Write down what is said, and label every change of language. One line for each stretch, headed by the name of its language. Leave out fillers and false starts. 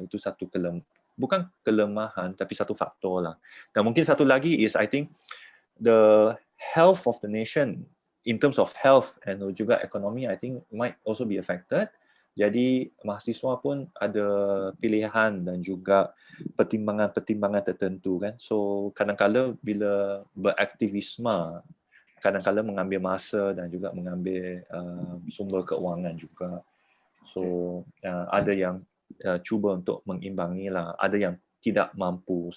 Malay: Itu satu bukan kelemahan tapi satu faktor lah. Dan mungkin satu lagi
English: is I think the health of the nation in terms of health and
Malay: juga ekonomi,
English: I think might also be affected.
Malay: Jadi mahasiswa pun ada pilihan dan juga pertimbangan-pertimbangan tertentu kan. So kadang-kala bila beraktivisme, kadang-kala mengambil masa dan juga mengambil sumber keuangan juga. So ada yang cuba untuk mengimbangi lah, ada yang tidak mampu.